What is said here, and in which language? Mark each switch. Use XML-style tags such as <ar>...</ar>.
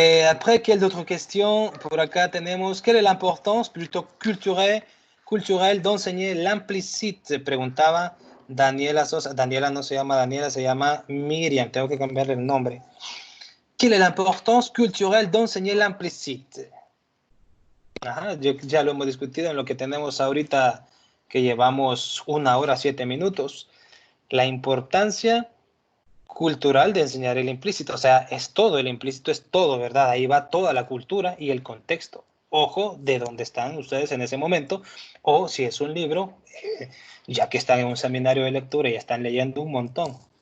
<fr>Après, quelle autre question?</fr> <es>Por acá tenemos,</es> <fr>quelle est l'importance plutôt culturelle d'enseigner l'implicite?</fr> <es>Preguntaba Daniela Sosa. Daniela no se llama Daniela, se llama Miriam. Tengo que cambiarle el nombre.</es> <fr>Quelle est l'importance culturelle d'enseigner l'implicite?</fr> <es>Ajá, ya lo hemos discutido en lo que tenemos ahorita, que llevamos 1 hora 7 minutos. La importancia cultural de enseñar el implícito, o sea, es todo, el implícito es todo, ¿verdad? Ahí va toda la cultura y el contexto. Ojo de dónde están ustedes en ese momento, o si es un libro, ya que están en un seminario de lectura y están leyendo un montón.</es>